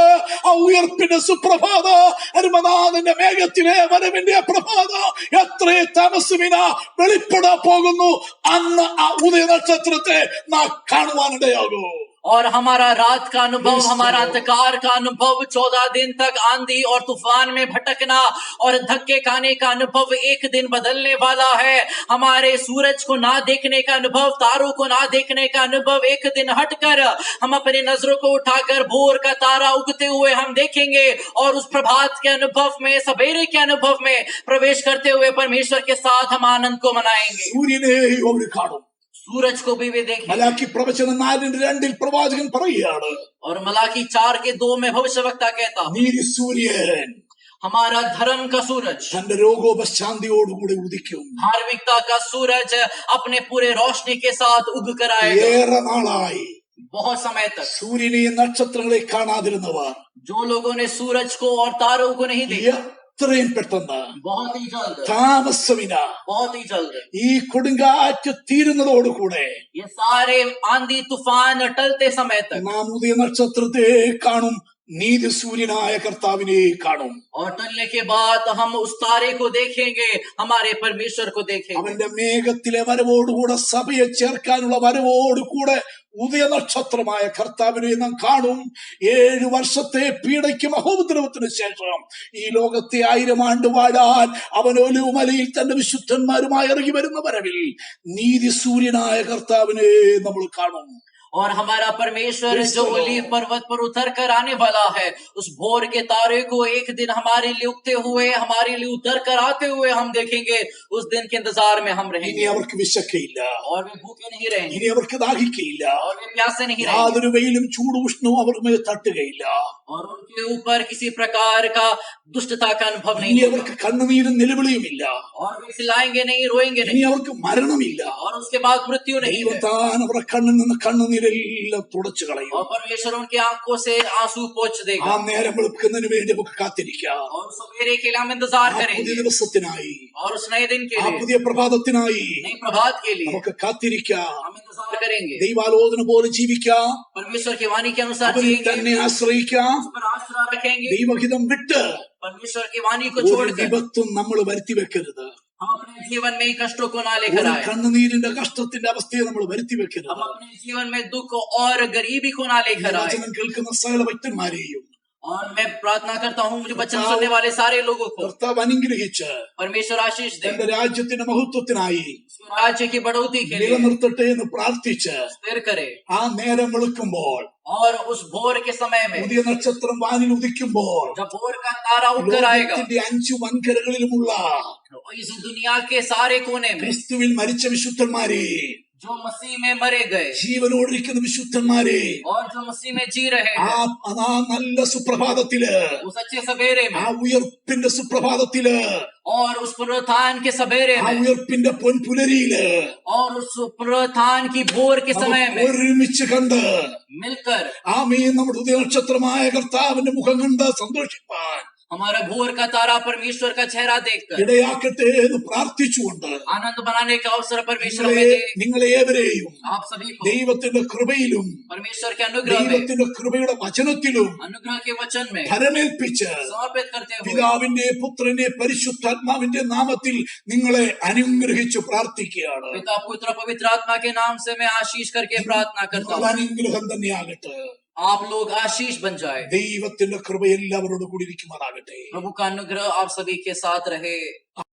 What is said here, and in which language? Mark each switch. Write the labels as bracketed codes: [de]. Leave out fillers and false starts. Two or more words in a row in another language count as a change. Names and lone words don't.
[ml] ആ ഉയർപ്പിന്റെ സുപ്രഭാത, അരുമനാഥന്റെ മേഘത്തിലെ വരവിന്റെ പ്രഭാത എത്രയെ താമസമിന വെളിപ്പെടാൻ പോകുന്നു. അന്ന് ആ ഉദയ നക്ഷത്രത്തെ നാം കാണുവാനിടയാകൂ. [hi] और हमारा रात का अनुभव, हमारा अंधकार का अनुभव, 14 दिन तक आंधी और तूफान में भटकना और धक्के खाने का अनुभव एक दिन बदलने वाला है। हमारे सूरज को ना देखने का अनुभव, तारों को ना देखने का अनुभव एक दिन हटकर हम अपनी नजरों को उठाकर भोर का तारा उगते हुए हम देखेंगे और उस प्रभात के अनुभव में, सवेरे के अनुभव में प्रवेश करते हुए परमेश्वर के साथ हम आनंद को मनाएंगे। [ml] സൂര്യനെ അവർ കാണും. [hi] सूरज को भी वे देखेंगे। [ml] മലാക്കി പ്രവചനം 4:2 പ്രവാചകൻ പറയുകയാണ്, [hi] और मलाकी 4:2 में भविष्यवक्ता कहता, [ml] നീതി സൂര്യൻ [hi] हमारा धर्म का सूरज, [ml] തന്റെ രോഗോപശാന്തിയോടുകൂടി ഉദിക്കും. [hi] धार्मिकता का सूरज अपने पूरे रोशनी के साथ उग कर आएगा। [ml] ഏറെ നാളായി [hi] बहुत समय तक [ml] സൂര്യനെയും നക്ഷത്രങ്ങളെ കാണാതിരുന്നവർ [hi] जो लोगों ने सूरज को और तारों को नहीं देखा, [ml] എത്രയും പെട്ടെന്ന്, [hi] बहुत ही जल्द, [ml] താമസമിന [hi] बहुत ही जल्द [ml] ഈ കൊടുങ്കാറ്റ് തീരുന്നതോടുകൂടെ [hi] ये सारे आंधी तूफान टलते समय तक [ml] നാം ഉദയ നക്ഷത്രത്തെ കാണും, നീതി സൂര്യനായ കർത്താവിനെ കാണും. [hi] और टलने के बाद हम उस तारे को देखेंगे, हमारे परमेश्वर को देखेंगे। [ml] അവന്റെ മേഘത്തിലെ വരവോടുകൂടെ സഭയെ ചേർക്കാനുള്ള വരവോടുകൂടെ ഉദയ നക്ഷത്രമായ കർത്താവിനെ നാം കാണും. 7 വർഷത്തെ പീഡയ്ക്കും അഹോപദ്രവത്തിനു ശേഷം ഈ ലോകത്തെ 1000 ആണ്ട് വാഴാൻ അവൻ ഒലിവുമലയിൽ തന്റെ വിശുദ്ധന്മാരുമായി ഇറങ്ങി വരുന്ന വരവിൽ നീതി സൂര്യനായ കർത്താവിനെ നമ്മൾ കാണും. [hi] और हमारा परमेश्वर जो ओलीव पर्वत पर उतर कर आने वाला है, उस भोर के तारे को एक दिन हमारे लिए उगते हुए, हमारे लिए उतर कर आते हुए हम देखेंगे। उस दिन के इंतजार में हम [ml] ഇനി [hi] रहेंगे [ml] അവർക്ക് വിശക്കയില്ല, [hi] और वे भूखे नहीं रहेंगे [ml] ഇനി അവർക്ക് ദാഹിക്കയില്ല, [hi] और वे പ്യാसे नहीं रहेंगे [ml] യാതൊരു വെയിലും ചൂട് ഉഷ്ണവും അവർക്ക് മേൽ തട്ടുകയില്ല. [hi] और उनके ऊपर किसी प्रकार का दुष्टता का अनुभव [ml] ഇനി [hi] नहीं होगा [ml] അവർക്ക് കണ്ണുനീരും നിലവിളിയുമില്ല, [hi] और वे चिल्लाएंगे नहीं, रोएंगे [ml] ഇനി [hi] नहीं [ml] അവർക്ക് മരണമില്ല. [hi] और उसके बाद मृत्यु नहीं [ml] ദൈവം [hi] है। [ml] താൻ അവരുടെ കണ്ണിൽ നിന്ന് കണ്ണുനീരെല്ലാം തുടച്ചു കളയും. [hi] और परमेश्वर उनकी आंखों से आंसू पोंछ [ml] ആ [hi] देगा [ml] നേരം വെളുക്കുന്നതിന് വേണ്ടി നമുക്ക് കാത്തിരിക്കാം. [hi] और सवेरे के लिए हम इंतजार [ml] ആ പുതിയ [hi] करेंगे [ml] ദിവസത്തിനായി, [hi] और उस नए दिन के [ml] ആ [hi] लिए, [ml] പുതിയ പ്രഭാതത്തിനായി [hi] नई प्रभात के लिए [ml] നമുക്ക് കാത്തിരിക്കാം. [hi] हम इंतजार करेंगे। [ml] ദൈവാലോചന പോലെ ജീവിക്കാം, [hi] परमेश्वर की वाणी के अनुसार [ml] അവനിൽ [hi] जिएंगे, [ml] തന്നെ ആശ്രയിക്കാം. [hi] उस पर आश्रय रखेंगे, [ml] ദൈവഹിതം വിട്ട് [hi] परमेश्वर की वाणी को [ml] ഒരു [hi] छोड़कर [ml] വിപത്തും നമ്മൾ വരുത്തി വെക്കരുത്. [hi] हम अपने जीवन में ही कष्टों को ना [ml] ഒരു [hi] लेकर आए। [ml] കണ്ണുനീരിന്റെ കഷ്ടത്തിന്റെ അവസ്ഥയെ നമ്മൾ വരുത്തി വെക്കരുത്. [hi] हम अपने जीवन में दुख और गरीबी को ना [ml] ഈ [hi] लेकर आए। [ml] വചനം കേൾക്കുന്ന സകല ഭക്തന്മാരെയും [hi] और मैं प्रार्थना करता हूँ मुझे वचन सुनने वाले सारे लोगों को [ml] കർത്താവ് അനുഗ്രഹിച്ച് [hi] परमेश्वर आशीष दे, [ml] തന്റെ രാജ്യത്തിന്റെ മഹത്വത്തിനായി [hi] राज्य की बढ़ोतरी के लिए [ml] നിലനിർത്തട്ടെ എന്ന് പ്രാർത്ഥിച്ച് [hi] स्थिर करे। [ml] ആ നേരം വെളുക്കുമ്പോൾ [hi] और उस भोर के समय में [ml] പുതിയ നക്ഷത്രം വാനിൽ ഉദിക്കുമ്പോൾ [hi] जब भोर का तारा उठकर आएगा, [ml] ലോകത്തിന്റെ 5 വൻകരകളിലുമുള്ള [hi] इस दुनिया के सारे कोने में [ml] ക്രിസ്തുവിൽ മരിച്ച വിശുദ്ധന്മാരെ, [hi] जो मसीह में मरे गए [ml] ജീവനോടിരിക്കുന്ന വിശുദ്ധന്മാരെ, [hi] और जो मसीह में जी रहे [ml] ആ [hi] हैं, [ml] ആ നല്ല സുപ്രഭാതത്തില്, [hi] उस अच्छे सवेरे [ml] ആ [hi] में [ml] ഉയർപ്പിന്റെ സുപ്രഭാതത്തില്, [hi] और उस पुनरुत्थान के सवेरे [ml] ആ [hi] में [ml] ഉയർപ്പിന്റെ പൊൻപുലരിയില് [hi] और उस पुनरुत्थान की भोर के समय [ml] നമുക്ക് [hi] में [ml] ഒരുമിച്ച് കണ്ട് [hi] मिलकर [ml] ആമേൻ നമ്മുടെ ഉദയനക്ഷത്രമായ കർത്താവിന്റെ മുഖം കണ്ട് സന്തോഷിപ്പാൻ [hi] हमारा भोर का तारा परमेश्वर का चेहरा देखकर [ml] ഇടയാക്കട്ടെ എന്ന് പ്രാർത്ഥിച്ചുകൊണ്ട് [hi] आनंद बनाने का अवसर परमेश्वर [ml] നിങ്ങളെ [hi] में दे। [ml] നിങ്ങളെ ഏവരെയും [hi] आप सभी को [ml] ദൈവത്തിന്റെ കൃപയിലും [hi] परमेश्वर के अनुग्रह में, [ml] ദൈവത്തിന്റെ കൃപയുടെ വചനത്തിലും [hi] अनुग्रह के वचन में [ml] ഭരമേൽപ്പിച്ച് [hi] समर्पित करते हुए [ml] പിതാവിന്റെ പുത്രന്റെ പരിശുദ്ധാത്മാവിന്റെ നാമത്തിൽ നിങ്ങളെ അനുഗ്രഹിച്ചു പ്രാർത്ഥിക്കുകയാണ്. [hi] पिता पुत्र पवित्र आत्मा के नाम से मैं आशीष करके प्रार्थना करता [ml] നിങ്ങൾ [hi] हूँ, [ml] അനുഗ്രഹം തന്നെയാകട്ടെ. [hi] आप लोग आशीष बन जाए। [ml] ദൈവത്തിന്റെ കൃപ എല്ലാവരോടും കൂടി ഇരിക്കുമാറാകട്ടെ. [hi] प्रभु का अनुग्रह आप सभी के साथ रहे।